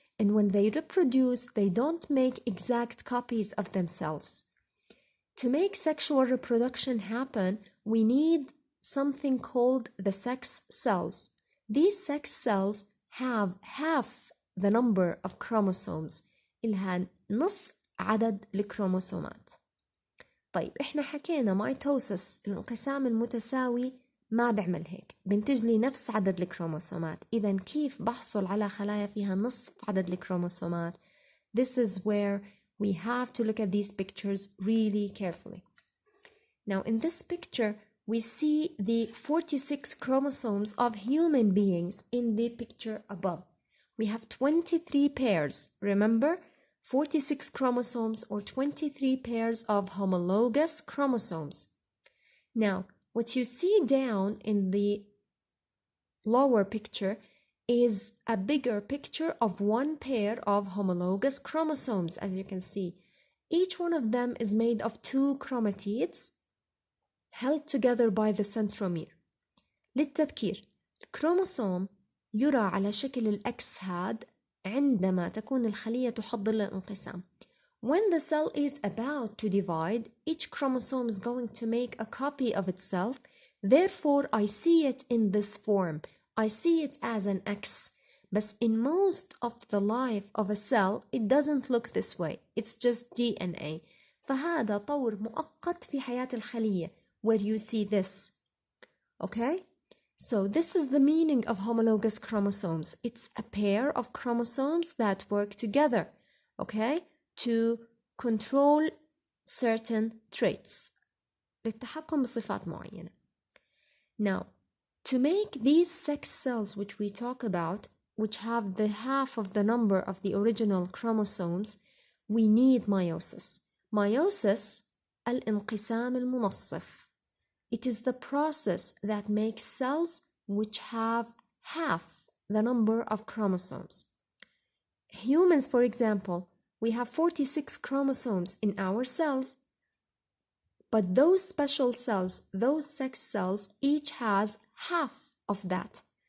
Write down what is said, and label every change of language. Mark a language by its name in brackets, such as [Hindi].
[English] And when they reproduce, they don't make exact copies of themselves. To make sexual reproduction happen, we need something called the sex cells. These sex cells have half the number of chromosomes. [Arabic] إلها نصف عدد الكروموسومات. طيب إحنا حكينا مايتوسس الانقسام المتساوي ما بعمل هيك، بنتج لي نفس عدد الكروموسومات. إذا كيف بحصل على خلايا فيها نصف عدد الكروموسومات؟ [English] This is where we have to look at these pictures really carefully. Now, in this picture, we see the 46 chromosomes of human beings in the picture above. We have 23 pairs, remember? 46 chromosomes or 23 pairs of homologous chromosomes. Now, what you see down in the lower picture is a bigger picture of one pair of homologous chromosomes, as you can see. Each one of them is made of 2 chromatids held together by the centromere. [Arabic] للتذكير، الكروموسوم يرى على شكل الأكس هاد عندما تكون الخلية تحضر للانقسام. [English] When the cell is about to divide, each chromosome is going to make a copy of itself. Therefore, I see it in this form. I see it as an X. But in most of the life of a cell, it doesn't look this way. It's just DNA. [Arabic] فهذا طور مؤقت في حياة الخلية, [English] where you see this. Okay? So this is the meaning of homologous chromosomes. It's a pair of chromosomes that work together, okay, to control certain traits. [Arabic] للتحكم بصفات معينة. [English] Now, to make these sex cells which we talk about, which have the half of the number of the original chromosomes, we need meiosis. [Arabic] Meiosis, الانقسام المنصف. [English] It is the process that makes cells which have half the number of chromosomes. Humans, for example, we have 46 chromosomes in our cells, but those special cells, those sex cells, each has half of that.